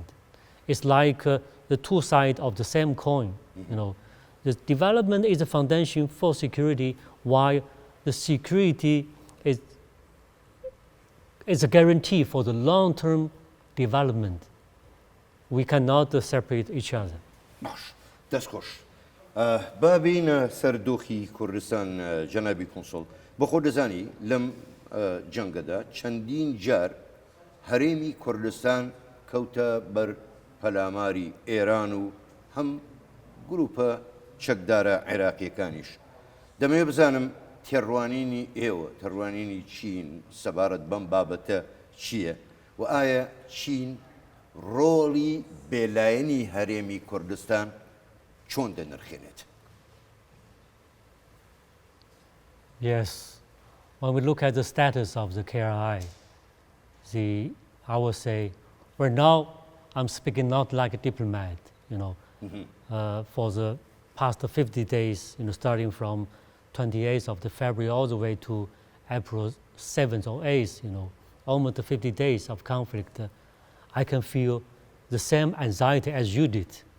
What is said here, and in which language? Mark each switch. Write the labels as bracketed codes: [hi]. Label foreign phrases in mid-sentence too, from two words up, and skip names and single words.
[en] It's like the two sides of the same coin. The development is the foundation for security, while the security is a guarantee for the long-term development. We cannot separate each other. [ckb] باش دەستخۆش بابینە سەردۆخی کوردستان جەنابی کۆنسۆڵ بە خۆ دەزانی لەم جەنگەدا چەندین جار هەرێمی کوردستان کەوتە بەر پەلاماری ئێران و هەم گروپە چەکدارە عێراقیەکانیش دەمەوێت بزانم تێڕوانینی ئێوە تێڕوانینی چین سەبارەت بەم بابەتە چییە و ئایا چین ڕۆڵی بێلایەنی هەرێمی کوردستان چۆن دەنرخێنێت؟ [en] Yes, when we look at the status of the KRI, I would say, well, now I'm speaking not like a diplomat, for the past 50 days, starting from 28th of February all the way to April 7th or 8th, almost 50 days of conflict, I can feel the same anxiety as you did,